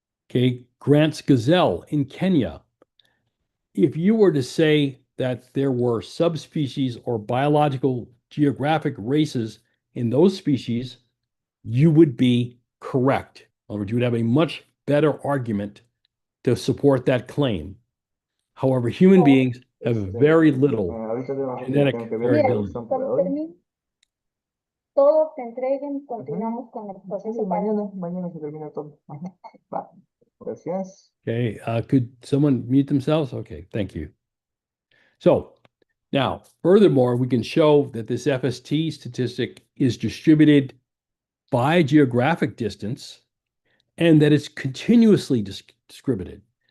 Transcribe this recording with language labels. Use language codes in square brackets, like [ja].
[en] Okay, Grant's gazelle in Kenya. If you were to say that there were subspecies or biological geographic races in those species, you would be correct. In other words, you would have a much better argument to support that claim. However, human beings have very little genetic variability. [es] Todos se entreguen, continuamos con el proceso. Mañana se termina todo. Va. Gracias. [en] Okay, could someone mute themselves? Okay, thank you. So now, furthermore, we can show that this FST statistic is distributed by geographic distance and that it's continuously distributed.